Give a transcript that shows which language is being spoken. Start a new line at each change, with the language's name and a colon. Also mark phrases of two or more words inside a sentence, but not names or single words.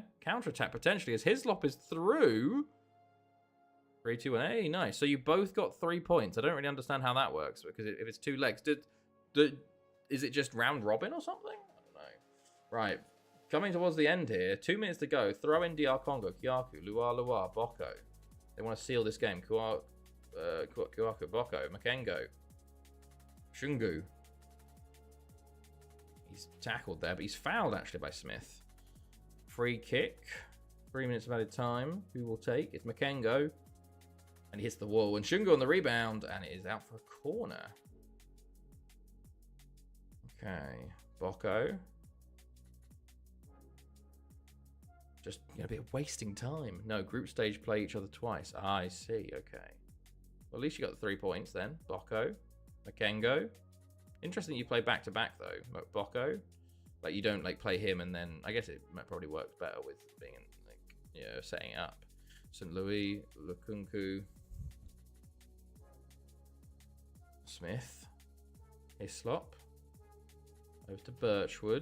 English: Counter-attack potentially as Hislop is through. 3-2-1. Hey, nice. So you both got 3 points. I don't really understand how that works, because if it's two legs, is it just round robin or something? I don't know. Right. Coming towards the end here. 2 minutes to go. Throw in DR Congo. Kyaku. Luar. Boko. They want to seal this game. Kyaku. Boko. Makengo. Shungu. He's tackled there, but he's fouled actually by Smith. Free kick. 3 minutes of added time. Who will take? It's Makengo. And he hits the wall. And Shungu on the rebound. And it is out for a corner. Okay. Boko. Just going to be wasting time. No, group stage play each other twice. Ah, I see. Okay. Well, at least you got the 3 points then. Boko. Makengo. Interesting you play back-to-back, though. Boko. Like, you don't, like, play him and then... I guess it probably works better with being, like, you know, setting up. St. Louis, Lukunku. Smith. Hislop. Over to Birchwood.